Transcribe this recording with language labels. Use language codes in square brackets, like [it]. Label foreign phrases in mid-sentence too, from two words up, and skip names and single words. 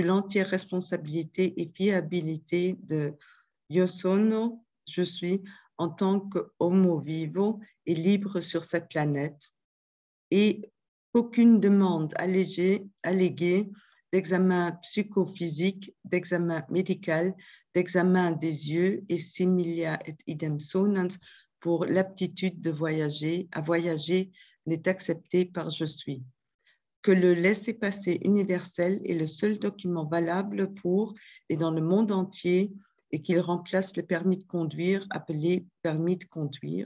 [fr] l'entière responsabilité et fiabilité de [it] Io sono, [fr] je suis, en tant qu' [la] homo vivo [fr] et libre sur cette planète, et qu'aucune demande alléguée d'examen psychophysique, d'examen médical, d'examen des yeux et [la] similia et idem sonans [fr] pour l'aptitude de voyager, à voyager n'est acceptée par je suis. Que le laissez-passer universel est le seul document valable pour et dans le monde entier et qu'il remplace le permis de conduire appelé permis de conduire.